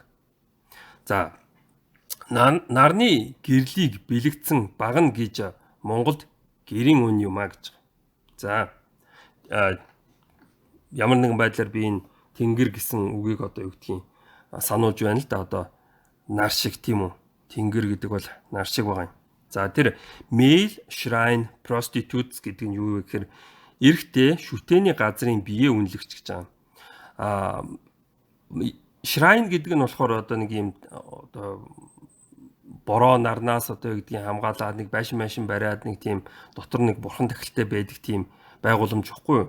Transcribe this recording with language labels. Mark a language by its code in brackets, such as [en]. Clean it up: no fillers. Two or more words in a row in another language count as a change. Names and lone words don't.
[mn] За нарны гэрлийг бэлэгдсэн багна гэж Монголд гэрийн өн юм а гэж. За ямар нэгэн байдлаар би энэ тэнгэр гэсэн үгийг одоо юу гэдгийг сануулж байна л да. Одоо нар шиг тийм үү? Тэнгэр гэдэг бол нар шиг байгаа юм. За тэр [en] male shrine prostitutes [mn] гэдэг нь юу вэ гэхээр эрэгтэй шүтээний газрын биеэ үнэлэгч гэж байгаа. Shrine гэдэг нь болохоор одоо нэг юм одоо бороо нарнаас одоо юу гэдгийг хамгаалаад нэг байшин бариад нэг тийм дотор нэг бурхан тахилтай байдаг тийм байгууламж ихгүй юу?